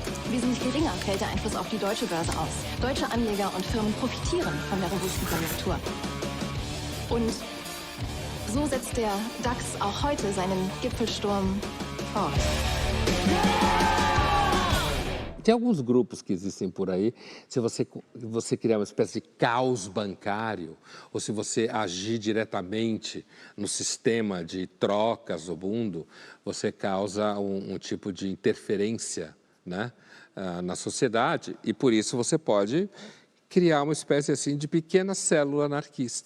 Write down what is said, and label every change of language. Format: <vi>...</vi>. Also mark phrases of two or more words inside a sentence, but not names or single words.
<de>Wesentlich geringer fällt der Einfluss auf die deutsche Börse aus. Deutsche Anleger und Firmen profitieren von der robusten Konjunktur. Und so setzt der DAX auch heute seinen Gipfelsturm fort.</de> <pt>Tem alguns grupos que existem por aí, se você criar uma espécie de caos bancário, ou se você agir diretamente no sistema de trocas do mundo, você causa um tipo de interferência, né, na sociedade, e por isso você pode criar uma espécie assim de pequena célula anarquista.</pt>